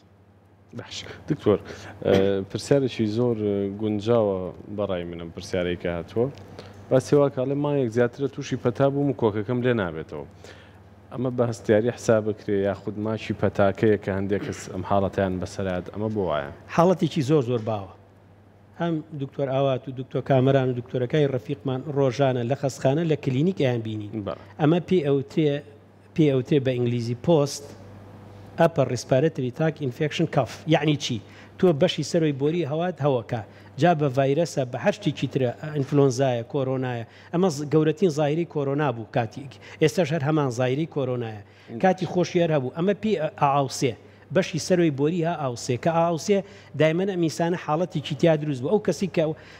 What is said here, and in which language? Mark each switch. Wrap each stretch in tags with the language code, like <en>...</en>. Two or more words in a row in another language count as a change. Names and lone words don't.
<ckb>باش دکتۆر پرسیارێکی زۆر گونجاوە بەڕای منم پرسیارێکە هاتووە باسی واکڵێ مایەک زیاترە تووشی پەتا بووم و کۆکەکەم لێ نابێتەوە ئەمە بە هەستیاری حساب بکرێ یاخود ماچی پەتاکەیە کە هەندێک کەس ئەم حاڵەتیان بەسەرات ئەمە بۆ وایە حاڵەتێکی زۆر باوە هەم دکتۆر ئاوات و دکتۆر کامەران و دکتۆرەکەی ڕەفیقمان ڕۆژانە لە خەستخانە لە کلینیک ئەیان بینین ئەمە پێ ئەوترێ بە ئینگلیزی پۆست</ckb> <en>upper respiratory tract infection cough</en> <ckb>یعنی چی تۆ بەشی سەرۆی بۆری هەوات هەوەکە جا بە ڤایرەسە بە هەر شتێکی ترە ئینفلۆنزایە کۆرۆنایە ئەمە گەورەترین زایری کۆرۆنا بوو کاتێک ئێستاش هەر هەمان زایری کۆرۆنایە کاتی خۆشیار هەبوو ئەمە پێ ئاوسێ بەشی سەرۆی بۆری ها ئاوسێ کە ئاوسێ دایمەن ئەمیسانە حاڵەتێکی تیا دروست بوو ئەو کەسی کە</ckb>